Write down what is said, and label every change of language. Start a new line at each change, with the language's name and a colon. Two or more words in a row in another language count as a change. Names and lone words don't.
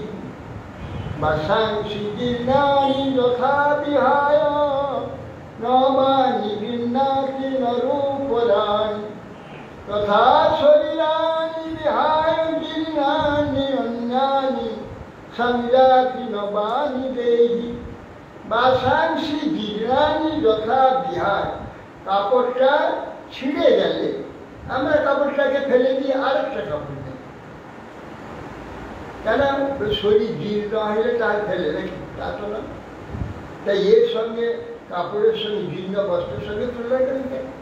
Sanskrit: বাসাংসি জীর্ণানি যথা বিহায় নবানি ভিন্নাতি নরূপদানি তথা শরীরানি বিহায় জীর্ণানি অন্যানি সংজাতি নবানি দেহি। বাসাংসি জীর্ণানি যথা বিহায়,
Bangla: কাপড়টা ছিঁড়ে গেলে আমরা কাপড়টাকে ফেলে দিয়ে আরেকটা কাপড় দিই, কেন? শরীর জীর্ণ হলে তাই ফেলে রেখে, তা তো না। তাই এর সঙ্গে কাপড়ের সঙ্গে জীর্ণ বস্ত্রের সঙ্গে তুলনা করি কেন?